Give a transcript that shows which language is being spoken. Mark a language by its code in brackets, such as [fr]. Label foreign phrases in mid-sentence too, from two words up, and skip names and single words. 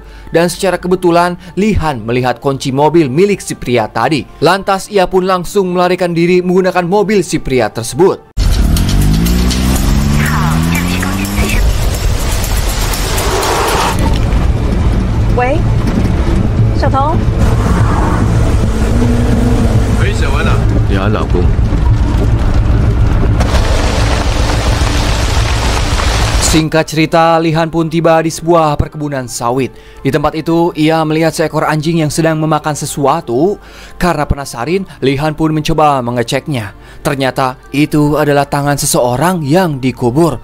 [id] Dan secara kebetulan Li Han melihat kunci mobil milik si pria tadi. Lantas ia pun langsung melarikan diri menggunakan mobil si pria tersebut. [zh] Wei, Xiaotong. 喂，小文啊，你好，老公。 [id] Singkat cerita, Li Han pun tiba di sebuah perkebunan sawit. Di tempat itu, ia melihat seekor anjing yang sedang memakan sesuatu. Karena penasaran, Li Han pun mencoba mengeceknya. Ternyata itu adalah tangan seseorang yang dikubur.